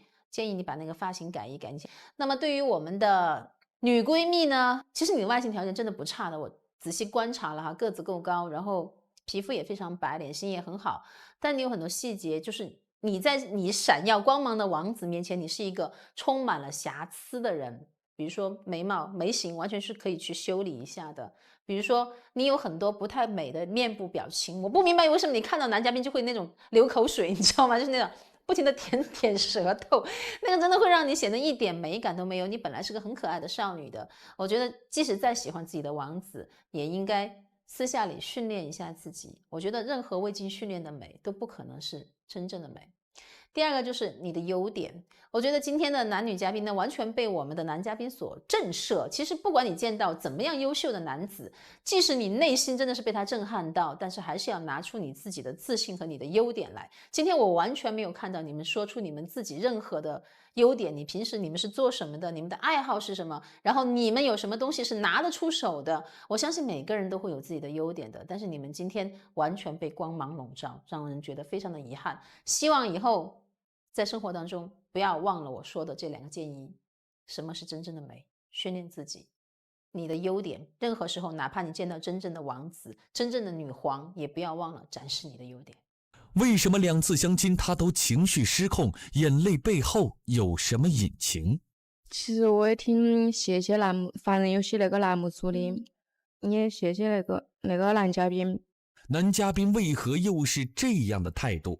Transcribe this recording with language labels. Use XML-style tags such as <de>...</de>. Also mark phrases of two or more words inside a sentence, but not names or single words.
<zh>建議你把那個髮型改一改。那麼對於我們的女閨蜜呢，其實你的外形條件真的不差的，我仔細觀察了哈，個子夠高，然後皮膚也非常白，臉型也很好，但你有很多細節，就是你在你閃耀光芒的王子面前，你是一個充滿了瑕疵的人。比如說眉毛、眉形完全是可以去修理一下的。比如說你有很多不太美的面部表情，我不明白為什麼你看到男嘉賓就會那種流口水，你知道嗎？就是那種不停的舔舌頭，那個真的會讓你顯得一點美感都沒有。你本來是個很可愛的少女的，我覺得即使再喜歡自己的王子，也應該私下裡訓練一下自己。我覺得任何未經訓練的美都不可能是真正的美。第二個就是你的優點，我覺得今天的男女嘉賓呢，完全被我們的男嘉賓所震懾。其實不管你見到怎麼樣優秀的男子，即使你內心真的是被他震撼到，但是還是要拿出你自己的自信和你的優點來。今天我完全沒有看到你們說出你們自己任何的優點，你平时你们是做什麼的，你們的愛好是什麼，然後你們有什麼東西是拿得出手的。我相信每個人都會有自己的優點的，但是你們今天完全被光芒籠罩，讓人覺得非常的遺憾。希望以後在生活當中不要忘了我說的這兩個建議。什麼是真正的美？訓練自己，你的優點，任何時候哪怕你見到真正的王子、真正的女皇，也不要忘了展示你的優點。為什麼2次相親他都情緒失控？眼淚背後有什麼隱情？其實我也挺謝謝凡人遊戲那個欄目組的，也謝謝那個男嘉賓。男嘉賓為何又是這樣的態度？</zh>